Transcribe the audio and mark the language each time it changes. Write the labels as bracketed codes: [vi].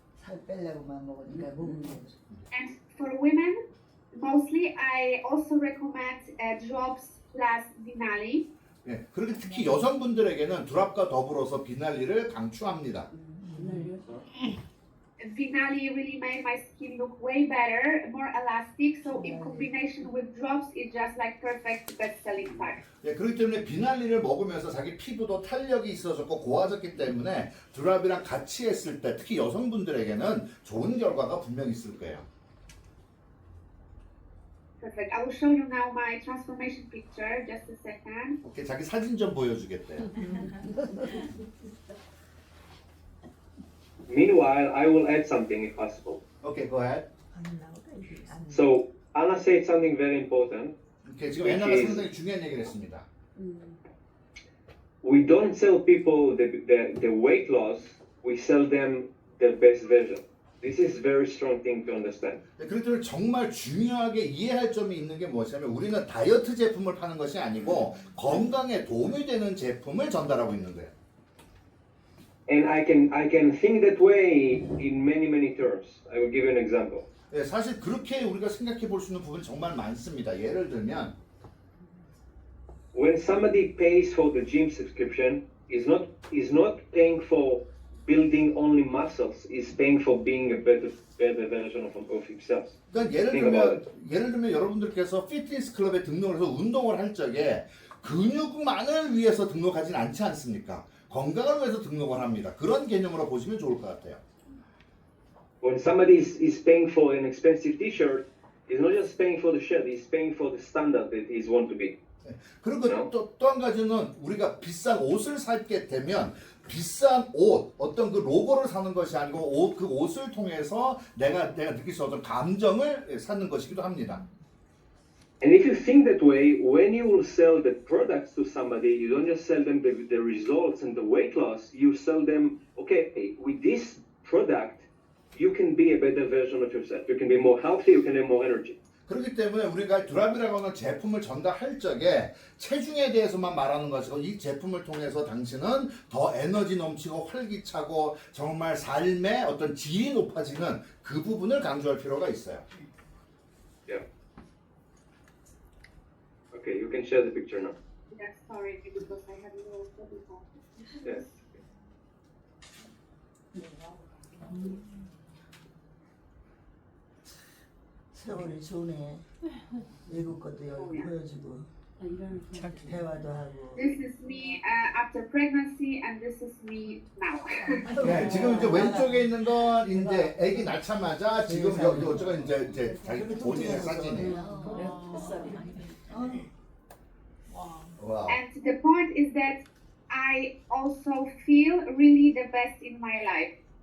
[ko] 살 빼려고만 먹으니까 몸이. [en] And for women, mostly I also recommend drops plus Vinali. [ko] 예, 그렇게 특히 여성분들에게는 드랍과 더불어서 비날리를 강추합니다. [en] Vinali really made my skin look way better, more elastic. So in combination with drops, it's just like perfect best-selling pack. [ko] 예, 그렇기 때문에 비날리를 먹으면서 자기 피부도 탄력이 있어졌고 고와졌기 때문에 드랍이랑 같이 했을 때 특히 여성분들에게는 좋은 결과가 분명히 있을 거예요. [en] Perfect. I will show you now my transformation picture. Just a second. [ko] 오케이, 자기 사진 좀 보여주겠대요. [en] Meanwhile, I will add something if possible. 오케이, go ahead. [ko] 안 나오다 이게. 안 [en] So Anna said something very important. [ko] 오케이, 지금 애나가 상당히 중요한 얘기를 했습니다. [en] We don't sell people the weight loss. We sell them their best version. This is very strong thing to understand. [ko] 그렇기 때문에 정말 중요하게 이해할 점이 있는 게 무엇이냐면 우리는 다이어트 제품을 파는 것이 아니고 건강에 도움이 되는 제품을 전달하고 있는 거예요. [en] And I can think that way in many terms. I will give you an example. [ko] 네, 사실 그렇게 우리가 생각해 볼 수 있는 부분이 정말 많습니다. 예를 들면 [en] When somebody pays for the gym subscription, is not paying for building only muscles. Is paying for being a better version of himself. [ko] 그러니까 예를 들면 여러분들께서 피트니스 클럽에 등록을 해서 운동을 할 적에 근육만을 위해서 등록하진 않지 않습니까? 건강을 위해서 등록을 합니다. 그런 개념으로 보시면 좋을 것 같아요. [en] When somebody is paying for an expensive T-shirt, he's not just paying for the shirt; he's paying for the standard that he's want to be. [ko] 그리고 또 한 가지는 우리가 비싼 옷을 사게 되면 비싼 옷, 어떤 그 로고를 사는 것이 아니고 그 옷을 통해서 내가 느낄 수 없는 감정을 사는 것이기도 합니다. [en] And if you think that way, when you will sell the products to somebody, you don't just sell them the results and the weight loss. You sell them, okay, with this product, you can be a better version of yourself. You can be more healthy. You can have more energy. [ko] 그렇기 때문에 우리가 듀라비라고 하는 제품을 전달할 적에 체중에 대해서만 말하는 것이고 이 제품을 통해서 당신은 더 에너지 넘치고 활기차고 정말 삶의 어떤 질이 높아지는 그 부분을 강조할 필요가 있어요. [en] Yeah. Okay, you can share the picture now. Yeah, sorry, because I have no problem. Yes. [ko] 세월이 좋네. 외국 것도 여기 보여주고 대화도 하고. [en] This is me after pregnancy, and this is me now. [ko] 네, 지금 이제 왼쪽에 있는 건 이제 아기 낳자마자 지금 이쪽가 이제 자기 본인의 사진이에요. 와. [en] And the point is that I also feel really the best in my life.